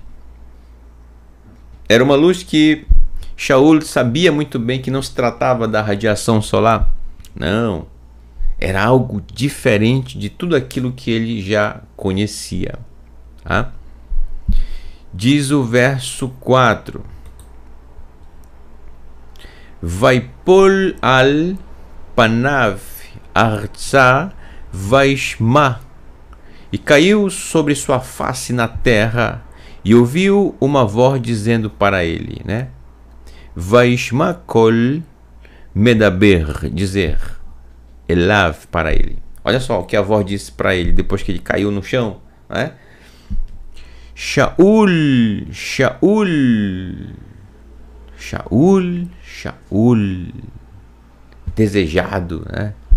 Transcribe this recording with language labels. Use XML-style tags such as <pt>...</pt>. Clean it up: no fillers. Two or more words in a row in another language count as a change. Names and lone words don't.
<pt>Era uma luz que Shaul sabia muito bem que não se tratava da radiação solar. Não, era algo diferente de tudo aquilo que ele já conhecia. Tá? Diz o verso 4:</pt> <he>ויפול על פניו ארצה וישמע,</he> <pt>e caiu sobre sua face na terra, e ouviu uma voz dizendo para ele,</pt> <he>וישמע קול מדבר,</he> <pt>dizer, elav, para ele. Olha só o que a voz disse para ele depois que ele caiu no chão, né? Shaul, Shaul, Shaul, Shaul, desejado, né?</pt>